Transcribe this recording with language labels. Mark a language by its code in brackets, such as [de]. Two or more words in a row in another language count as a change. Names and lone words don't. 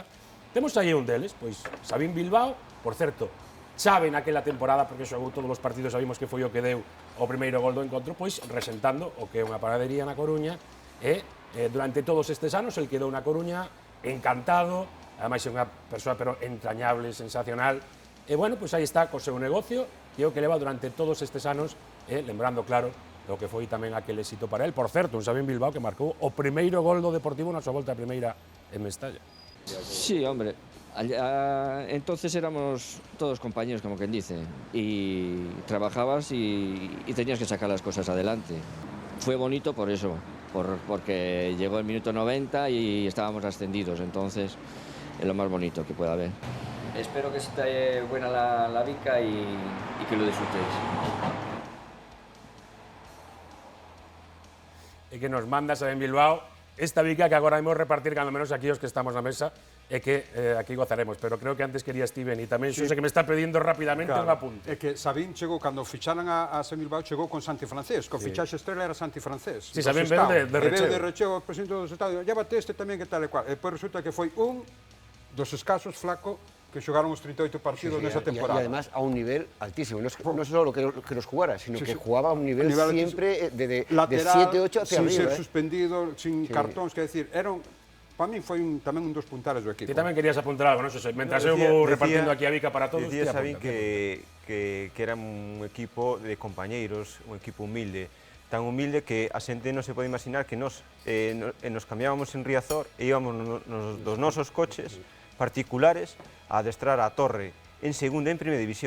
[gl] Temos aí un deles, pois Sabín Bilbao, por certo, chave naquela temporada porque xogou todos os partidos, sabimos que foi o que deu o primeiro gol do encontro, pois resentando o que é unha panadería na Coruña e durante todos estes anos el quedou na Coruña encantado, ademais é unha persoa pero entrañable, sensacional, e bueno, pois aí está co seu negocio, que é o que leva durante todos estes anos, lembrando claro do que foi tamén aquel éxito para él. Por certo, un Sabín Bilbao que marcou o primeiro gol do Deportivo na súa volta a primeira en Mestalla. [es] Sí, hombre, entonces éramos todos compañeros, como quien dice, y trabajabas y tenías que sacar las cosas adelante. Fue bonito por eso, porque llegó el minuto 90 y estábamos ascendidos, entonces es lo más bonito que pueda haber. Espero que esté buena la bica y que lo disfrutéis. [gl] E que nos manda Sabín Bilbao esta bica que agora imos repartir cando menos aquí os que estamos na mesa e que aquí gozaremos, pero creo que antes quería Steven e tamén Xosé que me está pedindo rapidamente un apunte. É que Sabín chegou, cando ficharan a Sabín Bilbao, chegou con Santi Francés, co fichaxe estrela era Santi Francés. Sí, Sabín veo de recheo. De recheo, o presidente dos estados, llévate este tamén que tal e cual. E depois resulta que foi un dos escasos flaco que xogaron os 38 partidos nesa temporada. [es] Y además a un nivel altísimo. No solo que los jugara, sino que jugaba a un nivel siempre de 7-8 hacia sin arriba. Sin ser [gl] suspendido, sin cartóns, que decir, para mí foi tamén un dos puntares do equipo. Ti tamén querías apuntar algo, non? Mentras eu vou repartindo aquí a bica para todos. Decía Sabín que era un equipo de compañeiros, un equipo humilde, tan humilde que a xente non se pode imaginar que nos cambiábamos en Riazor e íbamos dos nosos coches particulares a adestrar a Torre en segunda e en primeira división.